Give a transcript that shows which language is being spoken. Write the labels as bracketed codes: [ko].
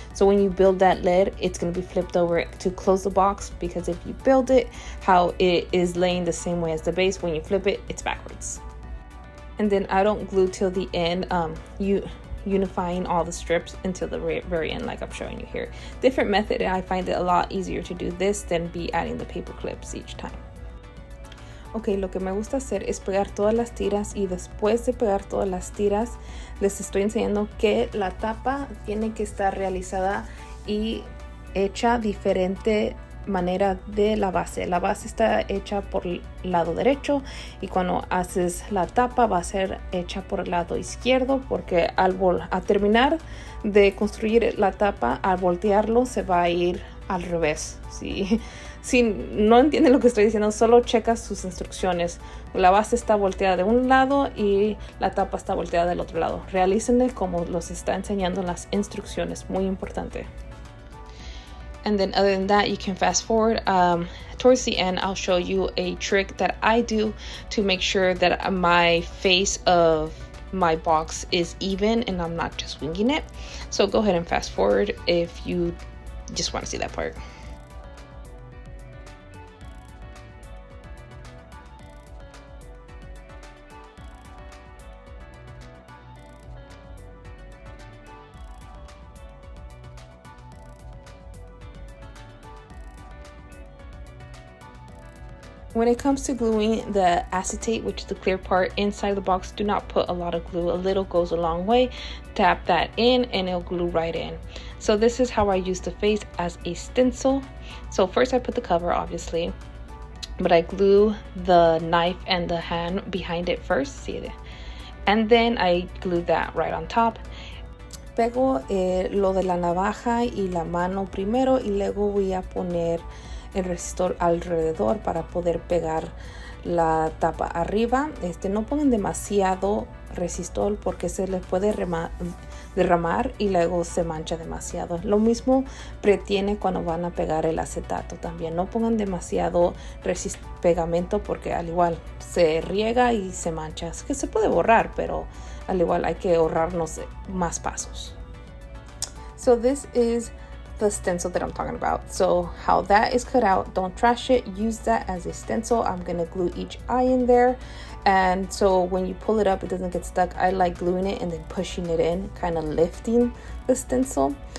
[en] So when you build that lid, it's going to be flipped over to close the box, because if you build it how it is laying the same way as the base, when you flip it, it's backwards. And then I don't glue till the end, unifying all the strips until the very end, like I'm showing you here. Different method, and I find it a lot easier to do this than be adding the paper clips each time. [es] Ok, lo que me gusta hacer es pegar todas las tiras, y después de pegar todas las tiras les estoy enseñando que la tapa tiene que estar realizada y hecha diferente manera de la base. La base está hecha por el lado derecho, y cuando haces la tapa va a ser hecha por el lado izquierdo, porque al terminar de construir la tapa, al voltearlo se va a ir al revés. Si no entienden lo que estoy diciendo, solo checa sus instrucciones. La base está volteada de un lado y la tapa está volteada del otro lado. Realícenle como los está enseñando en las instrucciones, muy importante. [en] And then other than that, you can fast forward. Towards the end, I'll show you a trick that I do to make sure that my face of my box is even and I'm not just winging it. So go ahead and fast forward if you just want to see that part. When it comes to gluing the acetate, which is the clear part inside the box, do not put a lot of glue. A little goes a long way. Tap that in and it'll glue right in. So this is how I use the face as a stencil. So first I put the cover, obviously, but I glue the knife and the hand behind it first, see it? And then I glue that right on top. [es] Pego lo de la navaja y la mano primero, y luego voy a poner el resistor alrededor para poder pegar la tapa arriba. No pongan demasiado resistor porque se les puede derramar y luego se mancha demasiado. Lo mismo pretiene cuando van a pegar el acetato también. No pongan demasiado pegamento porque al igual se riega y se mancha. Es que se puede borrar, pero al igual hay que ahorrarnos más pasos. [en] So this is the stencil that I'm talking about. So how that is cut out, don't trash it, use that as a stencil. I'm gonna glue each eye in there, and so when you pull it up it doesn't get stuck. I like gluing it and then pushing it in, kind of lifting the stencil.